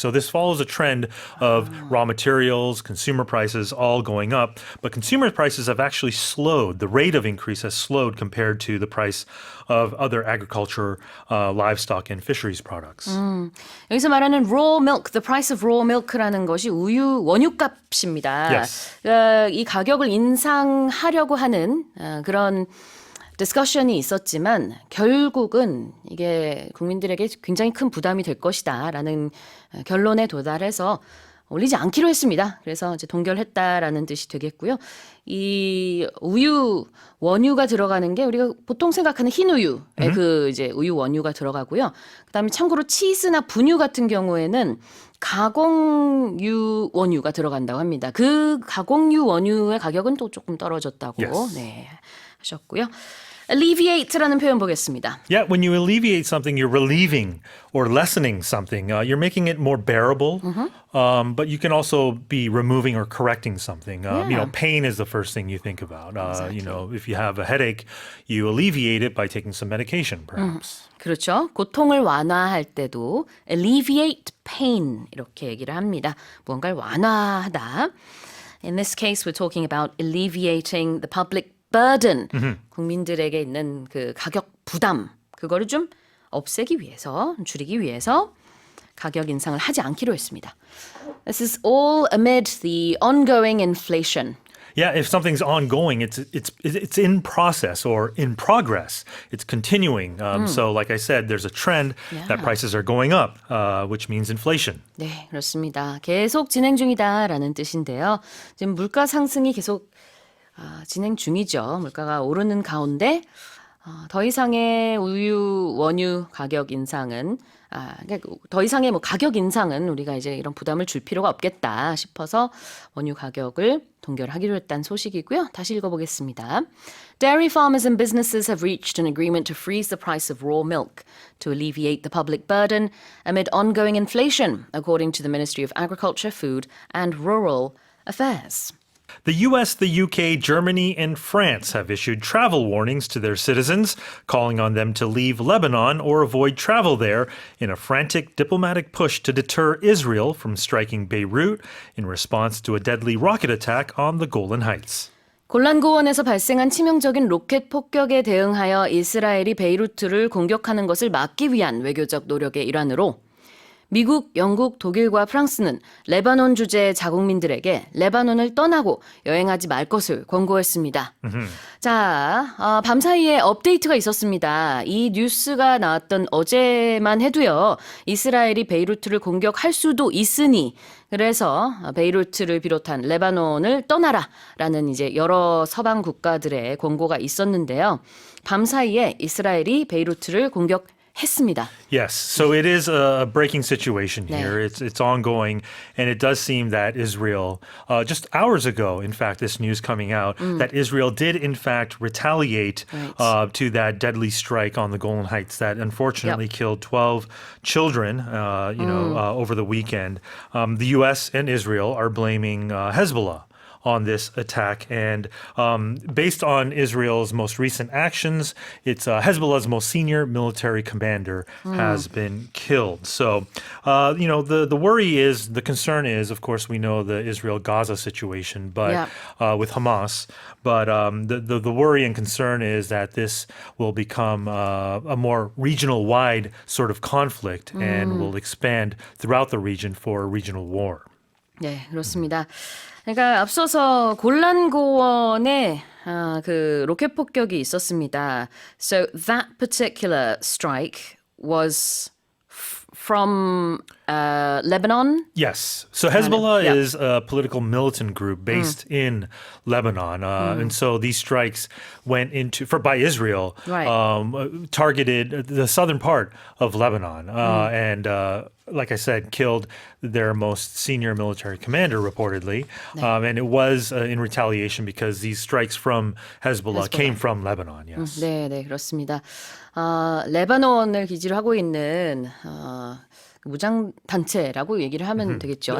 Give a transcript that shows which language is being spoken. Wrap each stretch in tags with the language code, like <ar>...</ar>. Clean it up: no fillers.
<en>So this follows a trend of raw materials, consumer prices all going up. But consumer prices have actually slowed. The rate of increase has slowed compared to the price of other agriculture, livestock, and fisheries products.</en> <ko>여기서 말하는</ko> <en>raw milk, the price of raw milk</en> <ko>라는 것이 우유 원유값입니다.</ko> <en>Yes.</en> <ko>이 가격을 인상하려고 하는 그런 디스커션이 있었지만 결국은 이게 국민들에게 굉장히 큰 부담이 될 것이다라는 결론에 도달해서 올리지 않기로 했습니다. 그래서 이제 동결했다라는 뜻이 되겠고요. 이 우유 원유가 들어가는 게 우리가 보통 생각하는 흰 우유에 그 이제 우유 원유가 들어가고요. 그다음에 참고로 치즈나 분유 같은 경우에는 가공유 원유가 들어간다고 합니다. 그 가공유 원유의 가격은 또 조금 떨어졌다고</ko> <en>Yes.</en> <ko>네, 하셨고요. alleviate라는 표현 보겠습니다.</ko> <en>Yeah, when you alleviate something, you're relieving or lessening something. You're making it more bearable, but you can also be removing or correcting something. You know, pain is the first thing you think about. You know, if you have a headache, you alleviate it by taking some medication, perhaps.</en> <ko>그렇죠. 고통을 완화할 때도</ko> <en>alleviate pain</en> <ko>이렇게 얘기를 합니다. 무언가를 완화하다.</ko> <en>In this case, we're talking about alleviating the public burden.</en> <ko>국민들에게 있는 그 가격 부담. 그거를 좀 없애기 위해서, 줄이기 위해서 가격 인상을 하지 않기로 했습니다.</ko> <en>This is all amid the ongoing inflation. Yeah, if something's ongoing, it's in process or in progress. It's continuing. So, like I said, there's a trend that prices are going up, which means inflation.</en> <ko>네, 그렇습니다. 계속 진행 중이다라는 뜻인데요. 지금 물가 상승이 계속 진행 중이죠. 물가가 오르는 가운데 더 이상의 우유 원유 가격 인상은 그러니까 더 이상의 뭐 가격 인상은 우리가 이제 이런 부담을 줄 필요가 없겠다 싶어서 원유 가격을 동결하기로 했다는 소식이고요. 다시 읽어보겠습니다.</ko> <en>Dairy farmers and businesses have reached an agreement to freeze the price of raw milk to alleviate the public burden amid ongoing inflation, according to the Ministry of Agriculture, Food and Rural Affairs. The US, the UK, Germany, and France have issued travel warnings to their citizens, calling on them to leave Lebanon or avoid travel there in a frantic diplomatic push to deter Israel from striking Beirut in response to a deadly rocket attack on the Golan Heights.</en> <ko>골란고원에서 발생한 치명적인 로켓 폭격에 대응하여 이스라엘이 베이루트를 공격하는 것을 막기 위한 외교적 노력의 일환으로 미국, 영국, 독일과 프랑스는 레바논 주재 자국민들에게 레바논을 떠나고 여행하지 말 것을 권고했습니다. 자, 밤사이에 업데이트가 있었습니다. 이 뉴스가 나왔던 어제만 해도요. 이스라엘이 베이루트를 공격할 수도 있으니 그래서 베이루트를 비롯한 레바논을 떠나라라는 이제 여러 서방 국가들의 권고가 있었는데요. 밤사이에 이스라엘이 베이루트를 공격했습니다.</ko> <en>Yes, so it is a breaking situation here.</en> <ko>네.</ko> <en>It's ongoing, and it does seem that Israel, just hours ago, in fact, this news coming out, that Israel did in fact retaliate to that deadly strike on the Golan Heights that unfortunately killed 12 children, over the weekend. The U.S. and Israel are blaming Hezbollah on this attack. And based on Israel's most recent actions, it's Hezbollah's most senior military commander has been killed. So, the worry is, the concern is, of course, we know the Israel-Gaza situation, but with Hamas. But the worry and concern is that this will become a more regional-wide sort of conflict and will expand throughout the region for a regional war.</en> <ko>네, 그렇습니다. 그러니까 앞서서 골란고원에 그 로켓 폭격이 있었습니다.</ko> <en>So that particular strike was from Lebanon? Yes. So Hezbollah is a political militant group based in Lebanon. And so these strikes went by Israel, targeted the southern part of Lebanon. And like I said, killed their most senior military commander, reportedly. And it was in retaliation because these strikes from Hezbollah came from Lebanon, yes.</en> <ko>네, 그렇습니다. 레바논을 기지로 하고 있는 무장 단체라고 얘기를 하면 되겠죠.</ko>